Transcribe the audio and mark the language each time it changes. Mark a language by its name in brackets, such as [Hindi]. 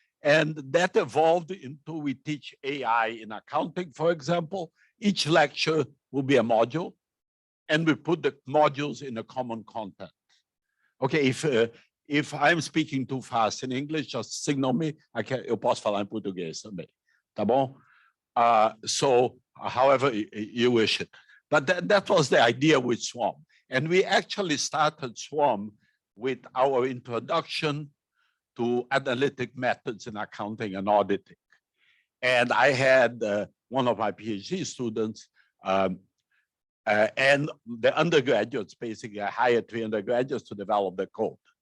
[English] And that evolved into we teach AI in accounting, for example. Each lecture will be a module, and we put the modules in a common content. Okay, if I'm speaking too fast in English, just signal me. [Portuguese] Eu posso falar em português também, tá bom? [English] So, however you wish it. But that was the idea with SWARM. And we actually started SWARM with our introduction to analytic methods in accounting and auditing. And I had one of my PhD students and the undergraduates, basically, I hired 3 undergraduates to develop the code.